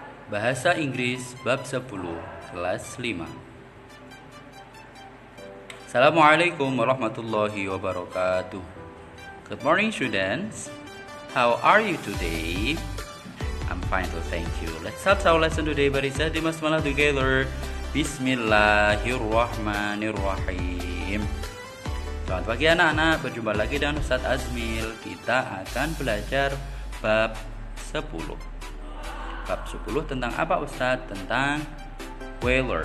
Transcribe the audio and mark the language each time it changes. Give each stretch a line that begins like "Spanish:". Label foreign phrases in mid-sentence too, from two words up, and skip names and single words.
Indonesian: Bahasa Inggris bab 10 kelas 5.
Arabic: السلام عليكم ورحمة الله وبركاته.
English: Good morning students. How are you today? I'm fine, thank you. Let's start our lesson today.
Indonesian: Mari kita dimulai together. Bismillahirrahmanirrahim. Selamat pagi anak-anak, berjumpa lagi dengan Ustadz Azmil. Kita akan belajar bab 10. Bab 10 tentang apa Ustadz? Tentang whaler.